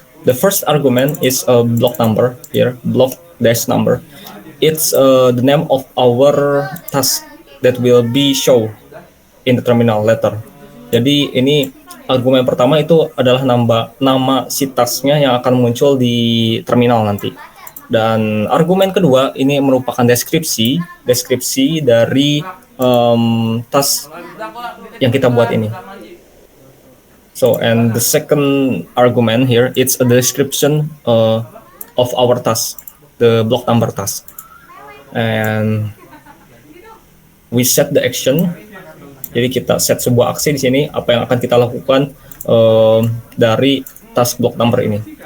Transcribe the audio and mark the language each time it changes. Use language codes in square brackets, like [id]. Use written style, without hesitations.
[en] The first argument is a block number here, block dash number. It's the name of our task that will be show in the terminal later. [id] Jadi ini argumen pertama itu adalah nama si tasknya yang akan muncul di terminal nanti. Dan argumen kedua ini merupakan deskripsi dari task yang kita buat ini. [en] So and the second argument here, it's a description of our task, the block number task. And we set the action. [id] Jadi kita set sebuah aksi di sini, apa yang akan kita lakukan dari task block number ini.